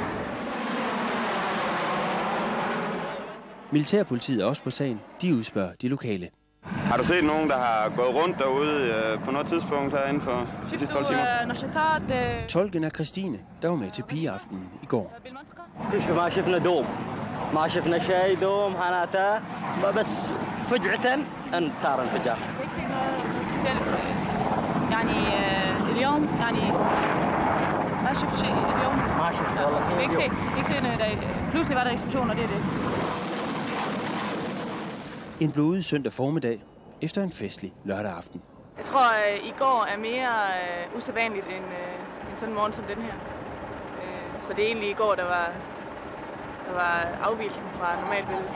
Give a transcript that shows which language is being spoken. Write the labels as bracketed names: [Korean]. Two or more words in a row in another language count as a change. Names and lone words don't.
[Danish] Militærpolitiet er også på sagen. De udspørger de lokale. Har du set nogen, der har gået rundt derude på noget tidspunkt her inden for de sidste 12 timer? Tolken er Christine, der var med til pigeaftenen i går. [Arabic] ما شفنا دوم ما شفنا شيء دوم معناتها بس فجأة انثار انفجار يعني اليوم يعني ما شفت شيء اليوم ما شفت والله [Danish] ikke se pludselig var der eksplosion, og det er det. En blodig søndag formiddag efter en festlig lørdag aften. Jeg tror, i går er mere usædvanligt end sådan en morgen som den her. Så det er egentlig i går, der var afvigelsen fra normalbilledet.